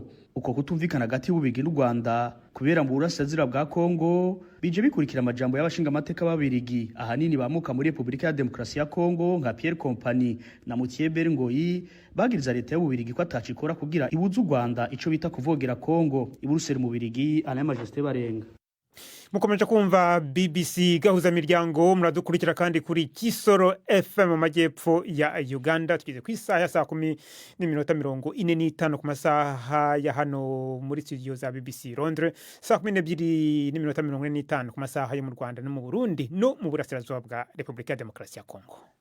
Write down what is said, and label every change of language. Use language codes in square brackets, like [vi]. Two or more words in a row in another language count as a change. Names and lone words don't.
[rn] Uko kutumvikana hagati y'Ububirigi n'u Rwanda kubera mu burasirazuba bwa Kongo bije bikurikira amajambo y'abashinga amateka b'Ababirigi ahanini bamuka muri Republika ya Demokarasi ya Kongo nka Pierre Company na Mutieberi Ngoyi bagiriza leta y'Ububirigi ko atacikora kugira ibuza u Rwanda ico bita kuvogera Kongo. I Buruseli mu Bubirigi, Alain Majesté Barenga. Mukomeje kumva BBC gahuza miryango, muradukurikira kandi kuri Kisoro FM mu majyepfo ya Uganda. Tugeze ku isaha ya 10:45 ku masaha ya hano muri studio za BBC Londres, 12:45 ku masaha yo mu Rwanda no mu Burundi no mu burasirazuba bwa Republika ya Demokarasi ya Kongo.